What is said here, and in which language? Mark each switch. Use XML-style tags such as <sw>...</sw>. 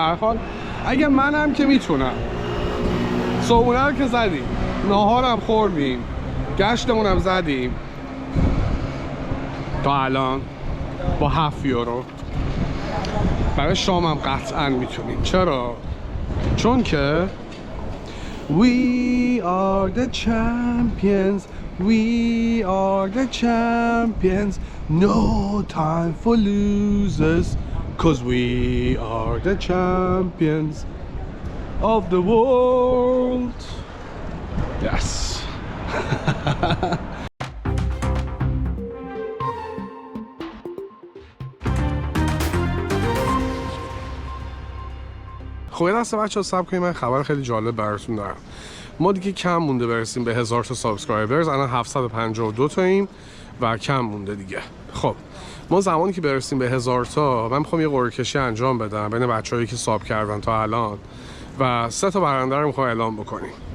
<fa>به هر حال اگه منم که میتونم صبحونه رو که زدیم ناهارم خوردیم گشتمون هم زدیم تا الان با 7 یورو برای شام هم قطعا میتونیم. چرا؟ چون که</fa> <en>We are the champions We are the champions No time for losers Cause we are the champions of the world Yes</en> <fa>خب یه دسته بچه ها صبر کنیم من خبر خیلی جالب براتون دارم. ما دیگه کم مونده برسیم به 1000 تا سابسکرایبرز. الان 752 تاییم و کم مونده دیگه. خب ما زمانی که برسیم به 1000 تا من میخوام یه قرعه کشی انجام بدم بین بچه‌هایی که ساب کردن تا الان و 3 تا برنده رو میخوام اعلام بکنیم.</fa>